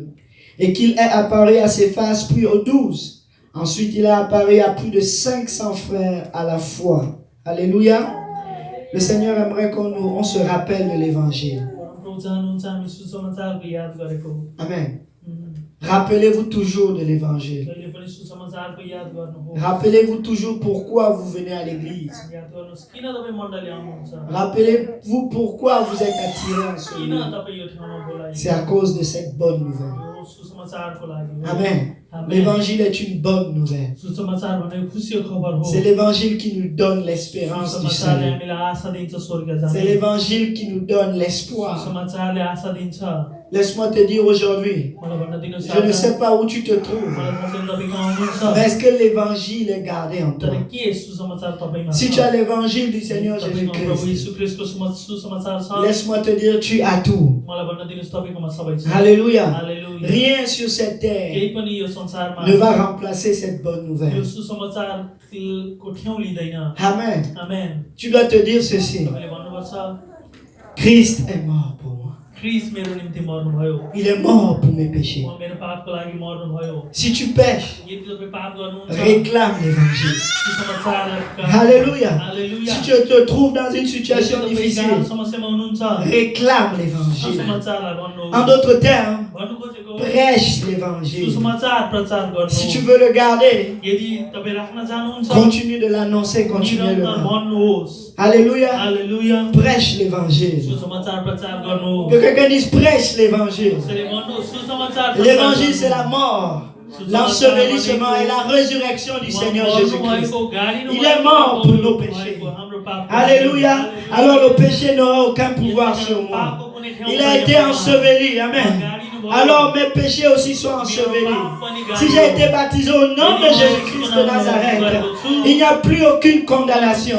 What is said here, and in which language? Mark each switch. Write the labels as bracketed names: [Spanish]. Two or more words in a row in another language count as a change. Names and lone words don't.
[French] Et qu'il est apparu à ses faces, puis aux 12. Ensuite, il est apparu à plus de 500 frères à la fois. Alléluia. Le Seigneur aimerait qu'on se rappelle de l'Évangile. Amen. Rappelez-vous toujours de l'Évangile. [Nepali] पनि सुसमाचारको याद गर्नु हो [French] Rappelez-vous toujours pourquoi vous venez à l'église. [Nepali] याद गर्नुहोस् किन तपाईँ मण्डली आउनुहुन्छ [French] Rappelez-vous pourquoi vous êtes attirés en ce [Nepali] किन [French] lieu. [Nepali] तपाईँ यो ठाउँमा बोलाइन्छ [French] C'est à cause de cette bonne nouvelle. [Nepali] यो सुसमाचारको लागि हो [French] Amen. Amen. L'évangile est une bonne nouvelle. [Nepali] सुसमाचार भनेको खुसीको खबर हो [French] C'est l'évangile qui nous donne l'espérance du [Nepali] सुसमाचारले [French] salut. [Nepali] हामीलाई आशा दिन्छ स्वर्ग [French] C'est [Nepali] जाने [French] l'évangile qui nous donne l'espoir. [Nepali] सुसमाचारले आशा दिन्छ [French] Laisse-moi te dire aujourd'hui, [Nepali] मलाई भन्न दिनुहोस् [French] je ne sais pas où tu te trouves, [Nepali] मलाई थाहा छैन तपाईँ कहाँ हुनुहुन्छ [French] mais est-ce que l'évangile est gardé en toi? [Nepali] तर के सुसमाचार तपाईँमा [French] Si tu as l'évangile du Seigneur [Nepali] तपाईँको प्रभु [French] Jésus-Christ, [Nepali] यीशु ख्रीष्टको सुसमाचार छ [French] laisse-moi te dire, tu as tout. [Nepali] मलाई भन्न दिनुहोस् तपाईँकोमा सबै छ [French] Alléluia. [Nepali] हालेलुया [French] Rien sur cette [Nepali] केही [French] terre [Nepali] पनि यो संसारमा [French] ne va remplacer cette bonne [Nepali] यो [French] nouvelle. [Nepali] सुसमाचारको ठाउँ लिँदैन [French] Amen. [Nepali] आमेन [French] Tu dois te dire ceci. [Nepali] तपाईँले भन्नुपर्छ [French] Christ est mort pour moi. [Nepali] ख्रीष्ट मेरो निम्ति मर्नुभयो [French] Il est mort pour mes péchés. [Nepali] उहाँ मेरो पापको लागि मर्नुभयो [French] Si tu pêches, [Nepali] यदि तपाईँ पाप गर्नुहुन्छ [French] réclame l'évangile. [Nepali] सुसमाचार [French] Alléluia. [Nepali] हालेलुया [French] Si tu te trouves dans une [Nepali] यदि [French] situation [Nepali] तपाईँ [French] difficile, [Nepali] गाह्रो समस्यामा हुनुहुन्छ [French] réclame l'évangile. [Nepali] सुसमाचारलाई भन्नुहोस् [French] En d'autres termes, [Nepali] भन्नु खोजेको [French] prêche l'évangile. [Nepali] सुसमाचार प्रचार [French] Si tu [Nepali] गर्नु [French] veux le garder, [Nepali] यदि तपाईँ राख्न चाहनुहुन्छ [French] continue de l'annoncer [Nepali] निरन्तर [French] continuellement. [Nepali] भन्नुहोस् [French] Alléluia. [Nepali] हालेलुया [French] Prêche l'évangile. [Nepali] सुसमाचार प्रचार गर्नु [French] Que quelqu'un dise prêche l'évangile. [Nepali] त्यसैले भन्नुहोस् सुसमाचार प्रचार [French] L'évangile, [Nepali] गर्नु। [French] c'est la mort, l'ensevelissement et la résurrection du Seigneur Jésus-Christ. Il est mort pour nos péchés. Alléluia. Alors le péché n'aura aucun pouvoir sur moi. Il a été enseveli. Amen. Alors mes péchés aussi sont ensevelis. Si j'ai été baptisé au nom de Jésus-Christ de Nazareth, il n'y a plus aucune condamnation.